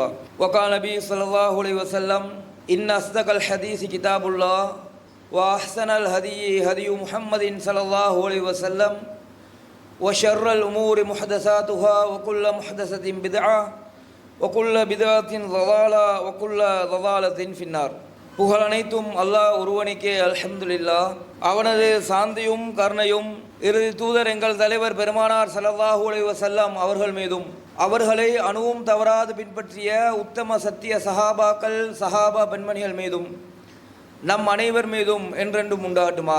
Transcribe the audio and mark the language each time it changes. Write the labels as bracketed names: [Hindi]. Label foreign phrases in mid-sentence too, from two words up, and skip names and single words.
[Arabic] وقال النبي صلى الله عليه وسلم إن أصدق الحديث كتاب الله وأحسن الهدي هدي محمد صلى الله عليه وسلم وشر الأمور محدثاتها وكل محدثة بدعة وكل بدعة ضلالة وكل ضلالة في النار. [Tamil] புகழ் அனைத்தும் அல்லாஹ் ஒருவனுக்கே அல்ஹம்துலில்லாஹ். அவனது சாந்தியும் கருணையும் இறுதி தூதர் எங்கள் தலைவர் பெருமானார் [Arabic] صلى الله عليه وسلم [Tamil] அவர்கள் மீதும் அவர்களை அணுவும் தவறாது பின்பற்றிய உத்தம சத்திய சஹாபாக்கள் சஹாபா பெண்மணிகள் மீதும் நம் அனைவர் மீதும் என்றென்றும் உண்டாகட்டுமாக.